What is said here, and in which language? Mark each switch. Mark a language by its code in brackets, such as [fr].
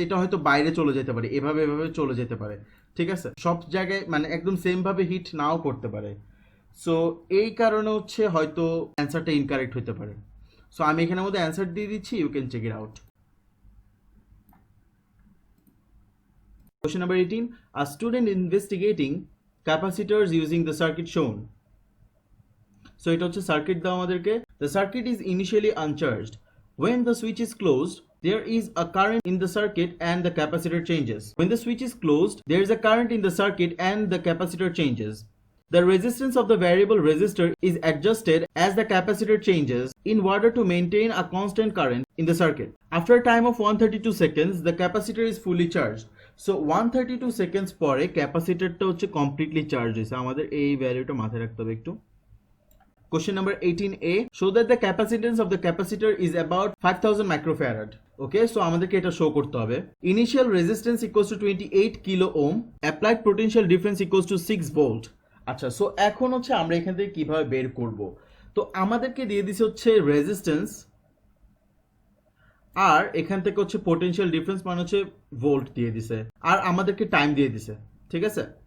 [bn] এটা হয়তো বাইরে চলে যেতে পারে, এভাবে এভাবে চলে যেতে পারে, ঠিক আছে? সব জায়গায় মানে একদম সেম ভাবে হিট নাও করতে পারে। সো এই কারণে হচ্ছে হয়তো অ্যান্সারটা ইনকারেক্ট হতে পারে। সো আমি এখানের মধ্যে অ্যান্সার দিয়ে দিচ্ছি, [en] You can check it out. Question number 18. A student investigating capacitors using the circuit shown. [bn] So এটা হচ্ছে সার্কিট দাও আমাদেরকে। [en] The circuit is initially uncharged. When the switch is closed, there is a current in the circuit and the capacitor changes. When the switch is closed, there is a current in the circuit and the capacitor changes. The resistance of the variable resistor is adjusted as the capacitor changes in order to maintain a constant current in the circuit. After a time of 132 seconds, the capacitor is fully charged. [bn] So 132 seconds পরে ক্যাপাসিটরটা হচ্ছে completely charge হয়েছে। আমাদের এই ভ্যালুটা মাথায় রাখতে হবে একটু। [en] Question number 18A. Show that the capacitance of the capacitor is about 5000 microfarad. Okay, so [bn] আমাদেরকে এটা শো করতে হবে। [en] Initial resistance equals to 28 kilo ohm. Applied potential difference equals to 6 volt. [bn] আচ্ছা, সো এখন হচ্ছে আমরা এখান থেকে কিভাবে বের করব? তো আমাদেরকে দিয়ে দিছে হচ্ছে রেজিস্ট্যান্স, আর এখান থেকে হচ্ছে পোটেনশিয়াল ডিফারেন্স মানে হচ্ছে ভোল্ট দিয়ে দিছে, আর আমাদেরকে টাইম দিয়ে দিছে, ঠিক আছে?